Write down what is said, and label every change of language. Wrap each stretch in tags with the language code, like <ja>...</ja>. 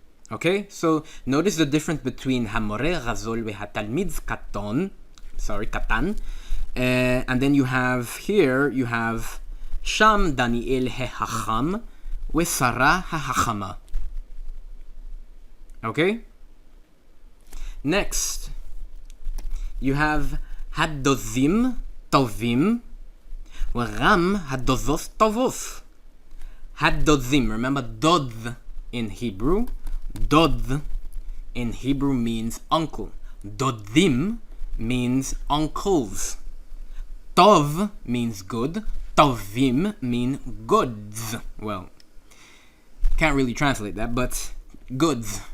<en>Okay, so notice the difference between</en> <he>המורה גדול והתלמיד קטן. קטן.</he> <en>And then you have here, you have</en> <he>שם דניאל החכם ושרה החכמה.</he> <en>Okay? Next, you have</en> <he>הדודים טובים וגם הדודות טובות.</he> <en>הדודים, remember dod in Hebrew. Dod in Hebrew means uncle. Dodim means uncles. Tov means good. Tovim mean goods. Well, can't really translate that, but goods.</en>